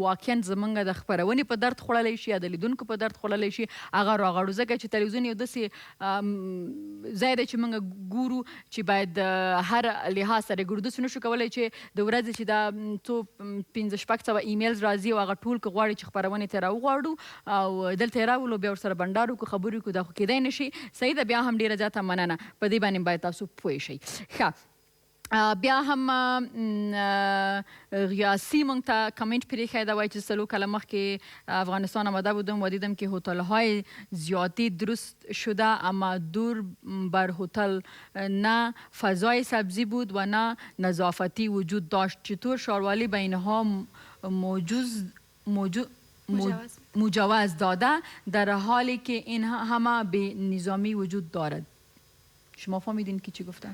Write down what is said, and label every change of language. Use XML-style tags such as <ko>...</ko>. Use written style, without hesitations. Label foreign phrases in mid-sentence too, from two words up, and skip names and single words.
<ps>واقعا زمونږ د خپرونې په درد خوړلی شي یا د لیدونکو په درد خوړلی شي هغه راغواړو ځکه چې تلویزیون یو داسې ځای دی چې مونږ ګورو چې باید هر لحاظ سره ګورو داسې نشو کولی چې د ورځې چې دا څو 500-600 ایمیلز راځي او هغه ټول که غواړي چې خپرونې ته راوغواړو او دلته یې راولو بیا ورسره بنډار وکړو خبرې وکړو دا خو کیدی نه شي صحیح ده بیا هم ډېره زیاته مننه په دې باندې باید تاسو پوه شئ ښه بیا هم ریاسی مونږ ته کامنت پریښی ده وایي چې 3 کاله مخکې</ps> <fa>افغانستان آمده بودم و دیدم که هتل‌های زیادی درست شده اما دور بر هتل نه فضای سبزی بود و نه نظافتی وجود داشت چطور شاروالی به اینها مجوز داده در حالی که این همه به نظامی وجود دارد شما فهمیدین که چی گفتن؟</fa>